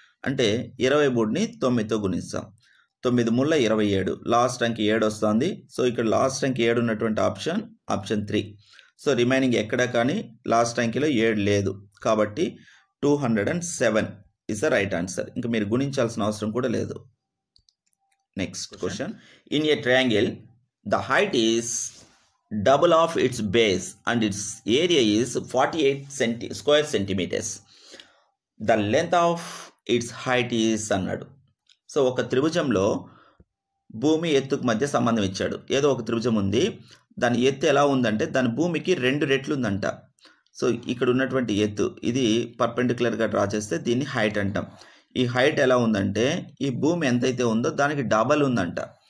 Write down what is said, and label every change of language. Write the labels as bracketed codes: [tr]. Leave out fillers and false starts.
[te] అంటే 23ని 9తో గుణిస్తాం. 9 ముళ్ళ 27, లాస్ట్ అంకి 7 వస్తుంది. సో ఇక్కడ లాస్ట్ అంకి 7 ఉన్నటువంటి ఆప్షన్ 3. సో రిమైనింగ్ ఎక్కడ కానీ లాస్ట్ అంకిలో 7 లేదు కాబట్టి 207 [en] Is the right answer. [te] ఇంకా మీరు గుణించాల్సిన అవసరం కూడా లేదు. Next question. [en] In a triangle the height is double of its base and its area is 48 square centimeters. The length of its height is [te] అన్నాడు. సో ఒక త్రిభుజంలో భూమి ఎత్తుకు మధ్య సంబంధం ఇచ్చాడు. ఏదో ఒక త్రిభుజం ఉంది, దాని ఎత్తు ఎలా ఉందంటే దాని భూమికి 2 రెట్లు ఉందంట. సో ఇక్కడ ఉన్నటువంటి ఎత్తు ఇది పర్పెండిక్యులర్గా డ్రా చేస్తే దీన్ని హైట్ అంటాం. ఈ హైట్ ఎలా ఉందంటే ఈ భూమి ఎంతైతే ఉందో దానికి డబల్ ఉందంట.